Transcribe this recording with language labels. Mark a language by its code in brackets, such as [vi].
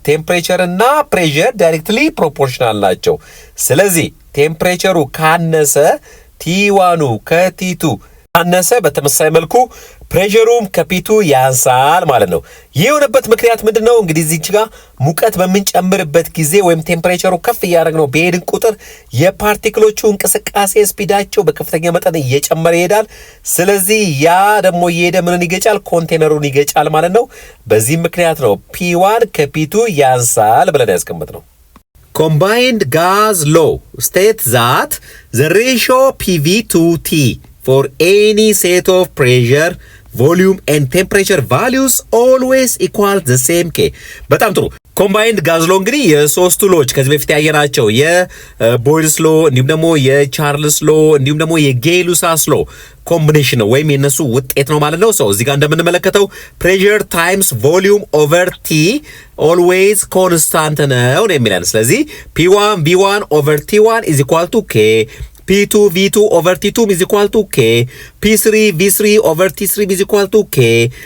[am] ቴምፕሬቸር እና ፕሬሸር ዳይሬክትሊ ፕሮፖርሽናል ናቸው። ስለዚህ ቴምፕሬቸሩ ካነሰ T1 ከT2 ካነሰ በተመሳሳይ መልኩ ፕሬሸሩም ከፒቱ ያንሳል ማለት ነው። ይህ የሆነበት ምክንያት ምንድነው? እንግዲህ እዚህ ጋር ሙቀት በምንጨምርበት ጊዜ ወይም ቴምፕሬቸሩ ከፍ እያደረግነው በሄድን ቁጥር የፓርቲክሎቹ እንቅስቃሴ ስፒዳቸው በከፍተኛ መጠን እየጨመረ ይሄዳል። ስለዚህ ያ ደግሞ እየሄደ ምንን ይገጫል? ኮንቴነሩን ይገጫል ማለት ነው። በዚህ ምክንያት ነው P1 ከፒቱ ያንሳል ብለን ያስቀመጥነው። [en] Combined gas law states that the ratio PV to T for any set of pressure, volume and temperature values always equal the same K. [am] በጣም ጥሩ። ኮምባይንድ ጋዝ ሎ እንግዲህ የሶስቱ ሎች ከዚህ በፊት ያየናቸው የቦይልስ ሎ እንዲሁም ደግሞ የቻርልስ ሎ እንዲሁም ደግሞ የጌይ-ሉሳስ ሎ ኮምቢኔሽን ነው ወይም የነሱ ውጤት ነው ማለት ነው። ሰው እዚህ ጋር እንደምንመለከተው ፕሬሸር ታይምስ ቮሊዩም ኦቨር ቲ ኦልዌይዝ ኮንስታንት ነው የሚለን። ስለዚህ P1 V1 ኦቨር T1 [en] is equal to K, P2 V2 over T2 is equal to K, P3 V3 over T3 is equal to K.